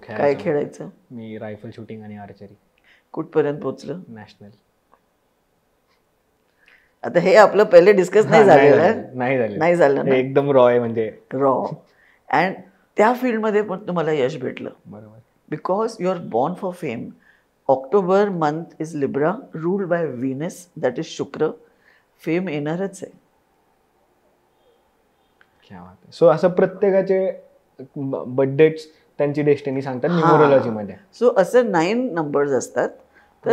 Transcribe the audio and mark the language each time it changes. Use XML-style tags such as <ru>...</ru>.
<mr>काय खेळायचं? मी rifle shooting आणि आर्चरी. कुठपर्यंत पोचलं? नॅशनल. आता हे आपलं पहिले डिस्कस नाही झालेलं आहे. नाही झालं ना, एकदम रॉ आहे म्हणजे. रॉ. अँड त्या फील्डमध्ये पण तुम्हाला यश भेटलं बरोबर.</mr> <en>Because you are born for fame. October month is Libra, ruled by Venus, that is शुक्र.</en> <mr>फेम येणारच आहे. क्या बात आहे. सो असं प्रत्येकाचे बर्थडेट्स त्यांची डेस्टिनी सांगतात न्यूमरोलॉजी मध्ये. सो असं 9 नंबर्स असतात. तर</mr>